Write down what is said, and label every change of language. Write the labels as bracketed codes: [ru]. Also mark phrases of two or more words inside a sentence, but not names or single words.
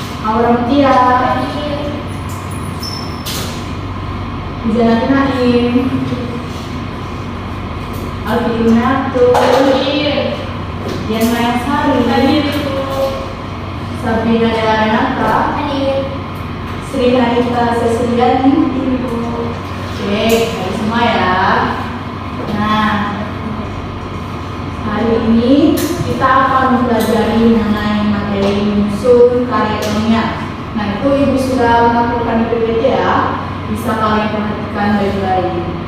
[id] Aurotia, Janati Naim, Alfiminatu, Dian Maya Sari, Sabrina Delanata, Sri Hanita Sesriani. Oke, dari semua ya. Nah, hari ini kita akan mempelajari mengenai materi menyusun karya ilmiah. Nah, itu Ibu sudah melakukan di PPT ya. Bisa kalian perhatikan baik-baik.